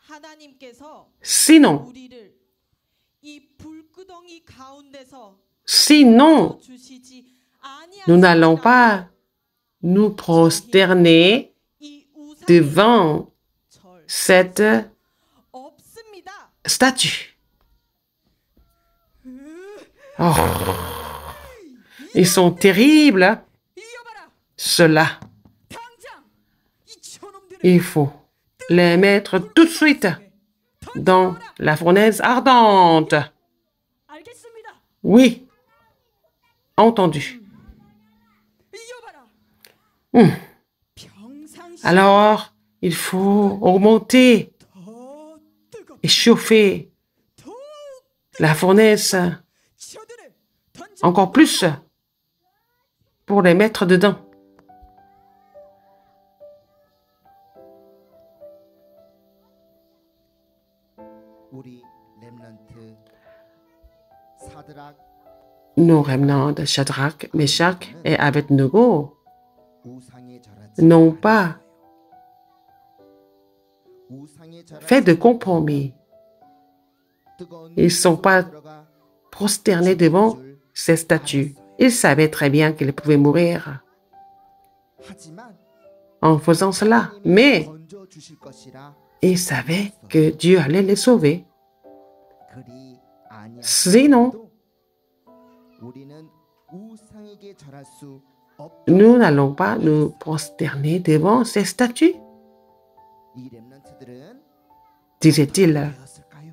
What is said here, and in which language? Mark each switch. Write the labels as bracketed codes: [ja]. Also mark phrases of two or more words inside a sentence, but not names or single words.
[ko] 하나님께서 [fr] Sinon, [ko] 우리를 이 불구덩이 가운데서 [fr] sinon, [ko] 주시지 [fr] nous n'allons [ko] 아니하시리라. [fr] pas nous prosterner [ko] 이 우상에 [fr] devant [ko] 절 [fr] cette [ko] 없습니다. [fr] statue. Oh, ils sont terribles, [ko] 이어봐라. [fr] ceux-là. [ko] 당장 이 저놈들을 [fr] Il faut les mettre tout de suite dans la fournaise ardente. [ko] 알겠습니다. [fr] Oui, entendu. [ko] 이어봐라. 평상시 [fr] Alors, il faut augmenter [ko] 더 뜨겁 [fr] et chauffer la fournaise encore plus pour les mettre dedans. [ko] 우리 렘넌트 사드락 [fr] Nos remnants de Shadrach, Meshach et Abednego [ko] 우상에 절하지 [fr] n'ont pas [ko] 우상에 절하지 [fr] fait de compromis. [ko] 뜨거운 [fr] Ils ne sont pas [ko] 들어가 [fr] prosternés devant ces statues. Ils savaient très bien qu'ils pouvaient mourir [ko] 하지만 [fr] en faisant cela, mais [ko] 건져 주실 것이라 [fr] ils savaient que Dieu allait les sauver. [ko] 그리 [fr] Sinon, [ko] 아니하도 우리는 우상에게 절할 수 없다. [fr] nous n'allons pas nous prosterner devant ces statues, [ko] 이 렘넌트들은 [fr] disait-il. [ko] 되었을까요?